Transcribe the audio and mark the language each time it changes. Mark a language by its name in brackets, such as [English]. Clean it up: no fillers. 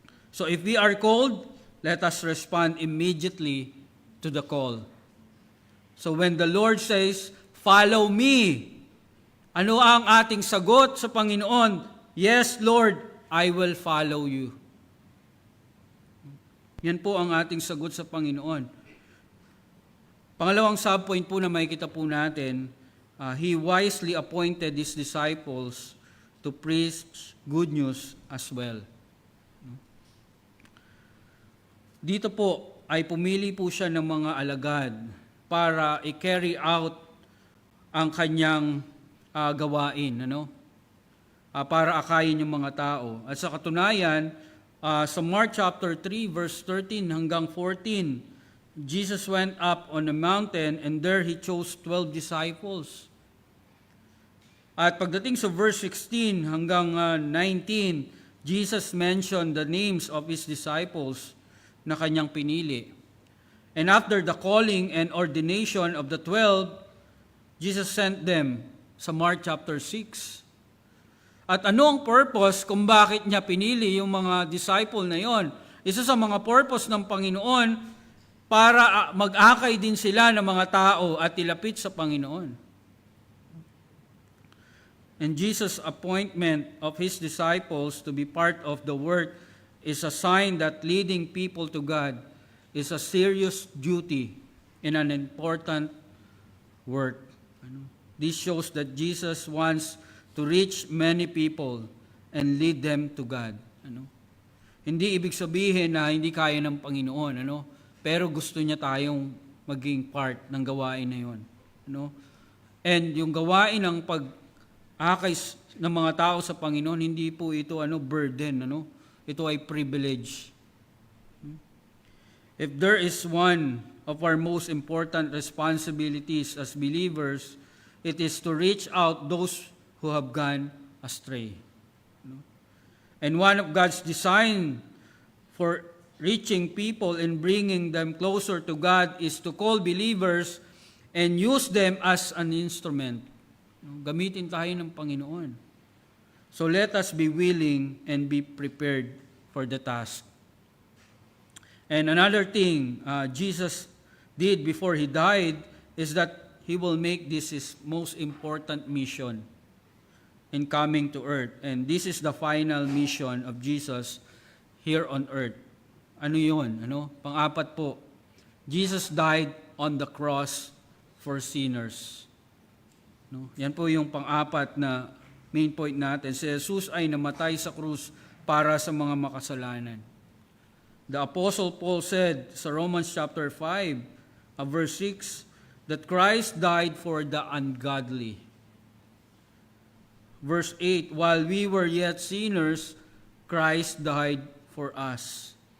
[English] So if we are called, let us respond immediately to the call. So when the Lord says, "Follow me," [Filipino] ano ang ating sagot sa Panginoon? [English] "Yes, Lord, I will follow you." [Filipino] Yan po ang ating sagot sa Panginoon. Pangalawang subpoint po na makikita po natin, [English] He wisely appointed His disciples to preach good news as well. [Filipino] Dito po ay pumili po siya ng mga alagad para i-carry out ang kanyang gawain, para akayin yung mga tao. At sa katunayan, sa [English] Mark chapter 3, verse 13 [Filipino] hanggang [English] 14, Jesus went up on a mountain and there He chose 12 disciples. [Filipino] At pagdating sa [English] verse 16 [Filipino] hanggang [English] 19, Jesus mentioned the names of His disciples [Filipino] na kanyang pinili. [English] And after the calling and ordination of the 12, Jesus sent them sa Mark chapter 6. [Filipino] At ano ang purpose kung bakit niya pinili yung mga disciple na yon? Isa sa mga purpose ng Panginoon para mag-akay din sila ng mga tao at ilapit sa Panginoon. [English] And Jesus' appointment of His disciples to be part of the work is a sign that leading people to God is a serious duty and an important work. This shows that Jesus wants to reach many people and lead them to God. [Filipino] Hindi ibig sabihin na hindi kaya ng Panginoon, pero gusto niya tayong maging part ng gawain na yun. And yung gawain ng pag-akay ng mga tao sa Panginoon, hindi po ito burden, ito ay privilege. [English] If there is one of our most important responsibilities as believers, it is to reach out those who have gone astray. And one of God's design for reaching people and bringing them closer to God is to call believers and use them as an instrument. [Filipino] Gamitin tayo ng Panginoon. [English] So let us be willing and be prepared for the task. And another thing Jesus did before He died is that He will make this His most important mission in coming to earth. And this is the final mission of Jesus here on earth. [Filipino] Ano yun? Pang-apat po, [English] Jesus died on the cross for sinners. [Filipino] Yan po yung pang-apat na main point natin. Si Jesus ay namatay sa krus para sa mga makasalanan. [English] The Apostle Paul said sa Romans chapter 5, verse 6, that Christ died for the ungodly. Verse 8, while we were yet sinners, Christ died for us.